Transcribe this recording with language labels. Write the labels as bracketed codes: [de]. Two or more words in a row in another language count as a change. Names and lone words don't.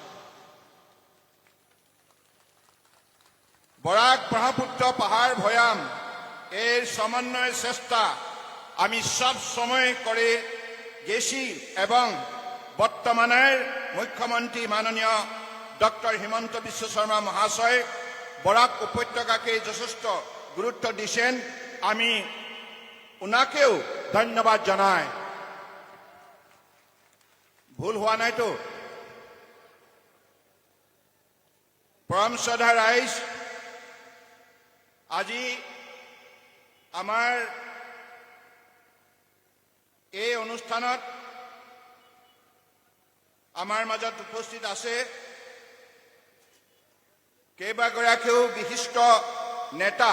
[bn] বরাক ব্রহ্মপুত্র পাহাড় ভয়াম এর সমন্বয়ের চেষ্টা আমি সব সময় করে গেছি এবং বর্তমানের মুখ্যমন্ত্রী মাননীয় ডক্টর হিমন্ত বিশ্ব শর্মা মহাশয় বরাক উপত্যকাকে যথেষ্ট গুরুত্ব দিয়েছেন। আমি ওনাকেও ধন্যবাদ জানাই। ভুল হওয়া নাই তো? [as] পৰম শ্ৰদ্ধা ৰাইজ, আজি আমাৰ এই অনুষ্ঠানত আমাৰ মাজত উপস্থিত আছে কেইবাগৰাকীও বিশিষ্ট নেতা।